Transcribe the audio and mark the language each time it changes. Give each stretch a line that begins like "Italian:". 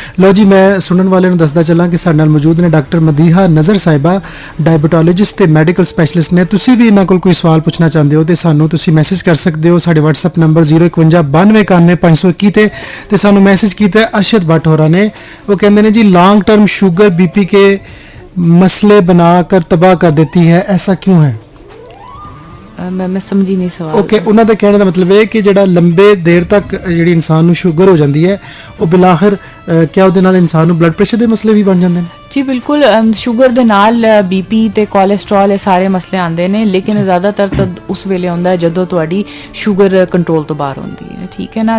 Punjabi: ਲਓ ਜੀ, ਮੈਂ ਸੁਣਨ ਵਾਲਿਆਂ ਨੂੰ ਦੱਸਦਾ ਚੱਲਾਂ ਕਿ ਸਾਡੇ ਨਾਲ ਮੌਜੂਦ ਨੇ ਡਾਕਟਰ ਮਦੀਹਾ ਨਜ਼ਰ ਸਾਹਿਬਾ, ਡਾਇਬਟੋਲੋਜਿਸਟ ਤੇ ਮੈਡੀਕਲ ਸਪੈਸ਼ਲਿਸਟ ਨੇ। ਤੁਸੀਂ ਵੀ ਇਹਨਾਂ ਕੋਲ ਕੋਈ ਸਵਾਲ ਪੁੱਛਣਾ ਚਾਹੁੰਦੇ ਹੋ ਤੇ ਸਾਨੂੰ ਤੁਸੀਂ ਮੈਸੇਜ ਕਰ ਸਕਦੇ ਹੋ ਸਾਡੇ WhatsApp ਨੰਬਰ 05192919521 ਤੇ ਸਾਨੂੰ ਮੈਸੇਜ ਕੀਤਾ ਅਰਸ਼ਦ ਭੱਟ ਹੋਰਾਂ ਨੇ। ਉਹ ਕਹਿੰਦੇ ਨੇ ਜੀ
Hindi: ਲੌਂਗ ਟर्म शुगर BP के मसले बनाकर तबाह कर देती है, ऐसा क्यों है? मैं समझी नहीं सवाल।
Punjabi: ओके, ਉਹਨਾਂ ਦਾ ਕਹਿਣ ਦਾ ਮਤਲਬ ਹੈ ਕਿ ਜਿਹੜਾ ਲੰਬੇ ਦੇਰ ਤੱਕ ਜਿਹੜੀ ਇਨਸਾਨ ਨੂੰ ਸ਼ੂਗਰ ਹੋ ਜਾਂਦੀ ਹੈ ਉਹ ਬਿਲਾਖਰ ਕਿਆ ਉਹਦੇ ਨਾਲ ਇਨਸਾਨ ਨੂੰ ਬਲੱਡ ਪ੍ਰੈਸ਼ਰ ਦੇ ਮਸਲੇ ਵੀ ਬਣ ਜਾਂਦੇ ਨੇ? ਜੀ ਬਿਲਕੁਲ, ਸ਼ੂਗਰ ਦੇ ਨਾਲ BP ਤੇ ਕੋਲੇਸਟ੍ਰੋਲ ਇਹ ਸਾਰੇ ਮਸਲੇ ਆਉਂਦੇ ਨੇ, ਲੇਕਿਨ ਜ਼ਿਆਦਾਤਰ ਤਾਂ ਉਸ ਵੇਲੇ ਹੁੰਦਾ ਹੈ ਜਦੋਂ ਤੁਹਾਡੀ ਸ਼ੂਗਰ ਕੰਟਰੋਲ ਤੋਂ ਬਾਹਰ ਹੁੰਦੀ ਹੈ। ਠੀਕ ਹੈ ਨਾ।